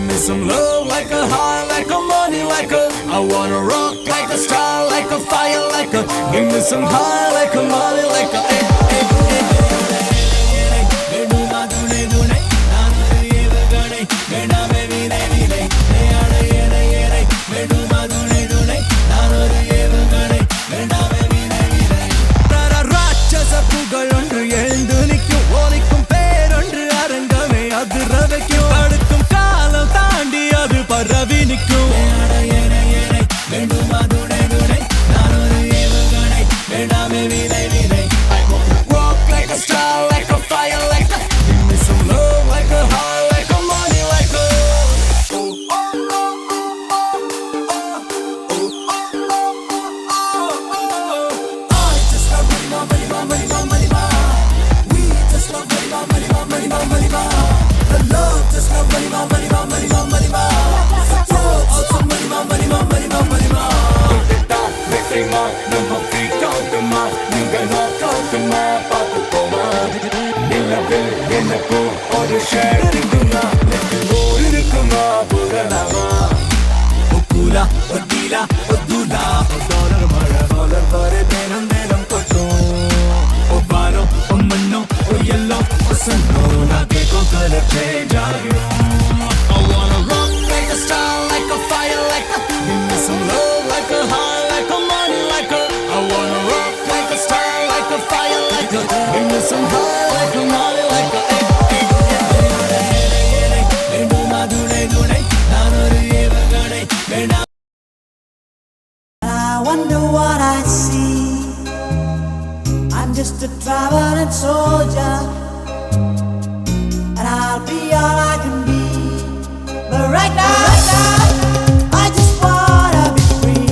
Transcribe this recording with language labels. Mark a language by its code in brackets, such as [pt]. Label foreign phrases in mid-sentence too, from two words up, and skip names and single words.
[en] some love like a high, like a money, like a. I wanna rock like a star, like a fire, like a. Give me some high, like a money, like a. [ta] ராட்சச புகழ் ஒன்று எழுந்து நிற்கும் ஓலிக்கும் பேரொன்று அரங்கமே அதிர வைக்கும் தடுக்கும் காலம் தாண்டி அது பரவி நிற்கும் வேண்டுமா துணை துணை நான் ஒரு ஏவுகணை வேண்டாமே வினை வினை [en] walk like a star like a fire like a give me some love like a high like a money like a I just love money money money money we just love money money money money the love just love money money money money throw out some money money money money [ta] வெற்றிமா நம்ம ஃப்ரீக்காகுமா நீங்க நாக்காகுமா பார்த்துக்கோமா நிலவில் எனக்கும் ஒரு ஷேர் இருக்குமா இருக்குமா புரணமா ஒக்கூலா ஒத்தீலா ஒத்தூலா டாலர் மழை டாலர் வரை தினம் தினம் கொட்டும் ஒவ்வாரோ ஒம்மண்ணோ ஒயல்லோ ஒசன்னோ நான் கேட்கும் [en] colour change [ta] ஆகும் [en] I wanna rock like a star like a fire like a give me some love like a high like a money like a [ta] I wanna rock like a star like a fire like a give me some high like a money like a வேண்டுமா துணை துணை நான் ஒரு ஏவுகணை வேண்டாம் [en] I wonder what I see. I'm just a traveling soldier, and I'll be all I can be. But right now, I just wanna be free.